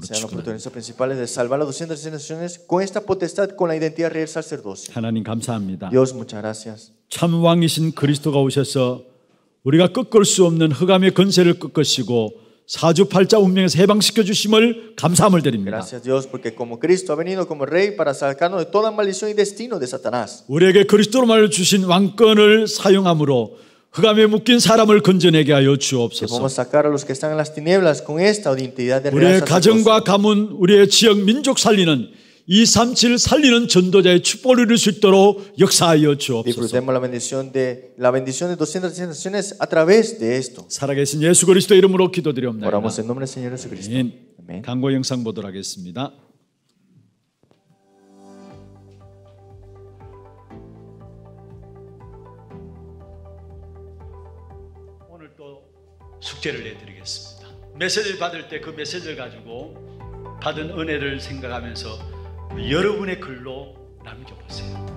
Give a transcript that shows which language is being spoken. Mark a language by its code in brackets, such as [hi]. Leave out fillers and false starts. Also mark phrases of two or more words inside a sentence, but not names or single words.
[es] Sean los [ko] 축원합니다. [es] protagonistas principales de salvar las 237 naciones con esta potestad, con la identidad real sacerdocio. [ko] 하나님 감사합니다. [es] Dios, muchas gracias. [ko] 참 왕이신 그리스도가 오셔서 우리가 꺾을 수 없는 흑암의 권세를 꺾으시고 사주팔자 운명에서 해방시켜 주심을 감사함을 드립니다. [es] Gracias Dios, porque como Cristo ha venido como Rey para sacarnos de toda maldición y destino de Satanás. [ko] 우리에게 그리스도로 말로 주신 왕권을 사용함으로 흑암에 묶인 사람을 건져내게 하여 [es] Que [ko] 주옵소서. [es] podemos sacar a los que están en las tinieblas con esta identidad de real [ko] 우리의 가정과 [es] sacerdocio. [ko] 가문, 우리의 지역, 민족 살리는 237 살리는 전도자의 축복을 이룰 수 있도록 역사하여 주옵소서. [es] Disfrutemos la bendición de 237 naciones a través de esto. [ko] 살아계신 예수 그리스도 이름으로 기도드리옵나이다. [es] Oramos en nombre del Señor Jesucristo. [ko] 아멘. [es] Amén. [ko] 광고 영상 보도록 하겠습니다. 오늘 또 숙제를 내드리겠습니다. 메시지를 받을 때 그 메시지를 가지고 받은 은혜를 생각하면서 여러분의 글로 남겨보세요.